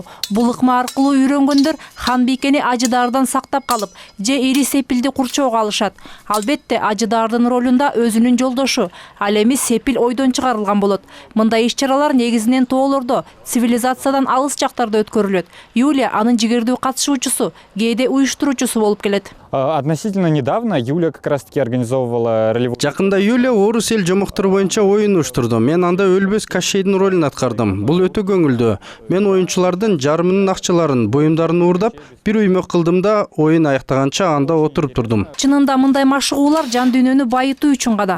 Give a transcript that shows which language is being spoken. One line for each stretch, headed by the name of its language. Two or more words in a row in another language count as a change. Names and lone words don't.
Kyrgyz: Бул ыкма аркылуу үйрөнгөндөр ханбикени ажыдаардан сактап калып, же ири сепилди курчоого алышат. Албетте, ажыдаардын ролунда өзүнүн жолдошу, ал эми сепил ойдон чыгарылган болот. Мындай иш-чаралар негизинен тоолордо, цивилизациядан алыс жактарда өткөрүлөт. Юлия анын жигердүү катышуучусу, кээде уюштуруучусу болуп келет.
Russian: Относительно недавно Юлия как раз-таки организовывала ролевой...
Kyrgyz: Жакында Юлия орус эл жомоктор боюнча оюн уюштурду. Мен анда өлбөс Кощейдин ролун аткардым. Бул өтө көңүлдүү. Мен оюнчулардын жарымынын акчаларын, буюмдарын уурдап, бир үймөк кылдым да оюн аяктаганча анда отуруп турдум. Чынында мындай машыгуулар жан дүйнөнү байытуу үчүн гана.